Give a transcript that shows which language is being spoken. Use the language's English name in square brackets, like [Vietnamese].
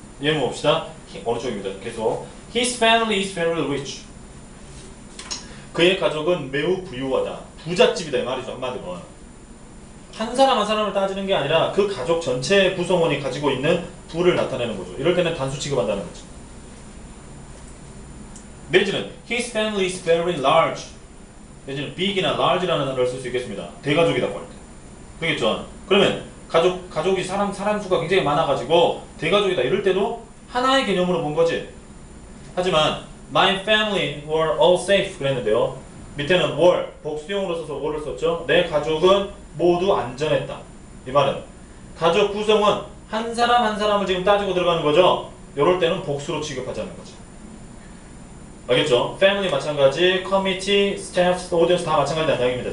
[Korean] 예문 봅시다. 어느 쪽입니다. 계속 [English] His family is very rich. [Korean] 그의 가족은 매우 부유하다. 부잣집이다 이 말이죠. 한마디로. 한 사람 한 사람을 따지는 게 아니라 그 가족 전체 구성원이 가지고 있는 부를 나타내는 거죠. 이럴 때는 단수 취급한다는 거죠. 내지는 [English] his family is very large. [Korean] 내지는 big이나 large라는 단어를 쓸 수 있겠습니다. 대가족이라고 할 때. 그렇겠죠. 그러면 가족이 사람 수가 굉장히 많아가지고 대가족이다 이럴 때도 하나의 개념으로 본 거지. 하지만 [English] my family were all safe [Korean] 그랬는데요. 밑에는 were 복수형으로 써서 were를 썼죠. 내 가족은 모두 안전했다. 이 말은 가족 구성원 한 사람 한 사람을 지금 따지고 들어가는 거죠. 이럴 때는 복수로 취급하자는 거죠. 알겠죠? family 마찬가지, committee, staff, audience 다 마찬가지라는 이야기입니다.